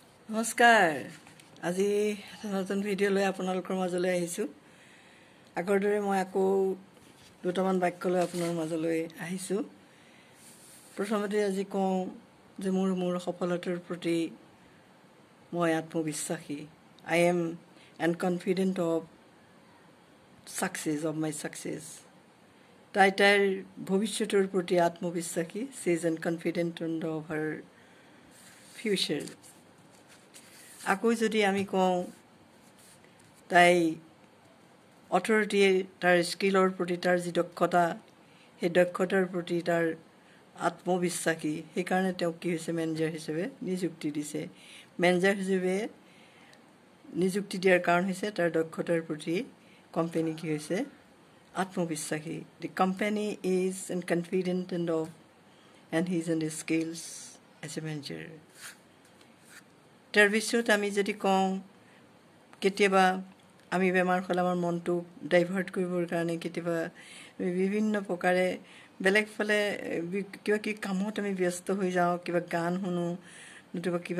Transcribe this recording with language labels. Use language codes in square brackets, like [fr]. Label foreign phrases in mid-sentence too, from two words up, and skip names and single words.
[as] নমস্কাৰ আজি নতুন ভিডিঅ' লৈ আপোনালোকৰ মাজলৈ আহিছোঁ আগৰ দৰে মই আকৌ দুটামান বাক্য লৈ আপোনাৰ মাজলৈ আহিছোঁ প্ৰথমতে আজি কওঁ যে মোৰ সফলতাৰ প্ৰতি মই আত্মবিশ্বাসী [en] I am and confident of my success [as] তাইৰ ভৱিষ্যতৰ প্ৰতি আত্মবিশ্বাসী [en] she is and confident of her future [as] আকৌ যদি আমি কওঁ তাই অথৰিটি তাৰ স্কিলৰ প্ৰতি তাৰ যি দক্ষতা সেই দক্ষতাৰ প্ৰতি তাৰ আত্মবিশ্বাসী সেইকাৰণে তেওঁ কি হৈছে মেনেজাৰ হিচাপে নিযুক্তি দিছে মেনেজাৰ হিচাপে নিযুক্তি দিয়াৰ কাৰণ হৈছে তাৰ দক্ষতাৰ প্ৰতি কোম্পানী কি হৈছে আত্মবিশ্বাসী [en] the company is and confident and he is in his skills as a manager [as] তাৰপিছত আমি যদি কওঁ কেতিয়াবা আমি বেমাৰ হ'লে আমাৰ মনটো ডাইভাৰ্ট কৰিবৰ কাৰণে কেতিয়াবা বিভিন্ন প্ৰকাৰে বেলেগ ফলে কিবা কি কামত আমি ব্যস্ত হৈ যাওঁ কিবা গান শুনো নতুবা কিবা